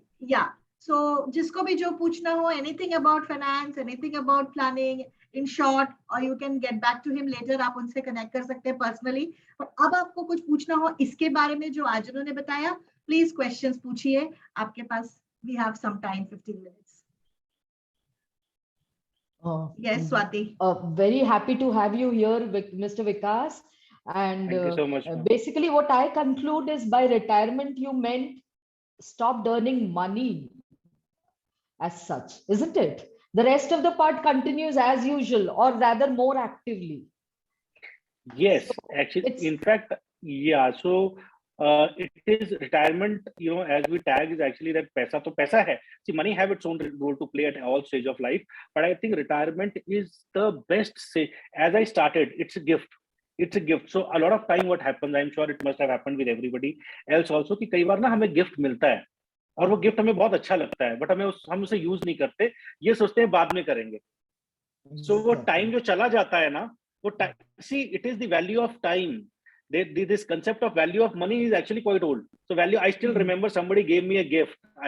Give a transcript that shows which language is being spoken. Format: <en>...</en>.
<en>या सो</en> <hi>जिसको भी जो पूछना हो,</hi> <en>Anything about finance, anything about planning in short, और you can get back to him later.</en> <hi>आप उनसे कनेक्ट कर सकते हैं पर्सनली. और अब आपको कुछ पूछना हो इसके बारे में जो आज उन्होंने बताया, प्लीज क्वेश्चंस पूछिए. आपके पास</hi> <en>We have some time, 15 minutes. Yes, Swati. Very happy to have you here, Mr. Vikas. And Thank you so much, ma'am. basically what I conclude is by retirement you meant stopped earning money as such, isn't it? The rest of the part continues as usual, or rather more actively. Yes, So actually, it's in fact, yeah. So it is retirement. You know, as we tag is actually that paisa. So</en> <hi>paisa hai.</hi> <en>See, money have its own role to play at all stage of life. But I think retirement is the best. Say, as I started, it's a gift. It's a gift. So a lot of time, what happens? I'm sure it must have happened with everybody else also.</en> <hi>कि कई बार ना हमें gift मिलता है और वो gift हमें बहुत अच्छा लगता है, बट हम उसे यूज नहीं करते. ये सोचते हैं बाद में करेंगे. सो वो टाइम जो चला जाता है ना, वो</hi> <en>See it is the value of time. This concept of value of money is actually quite old. So value, I still remember somebody gave me a gift.</en>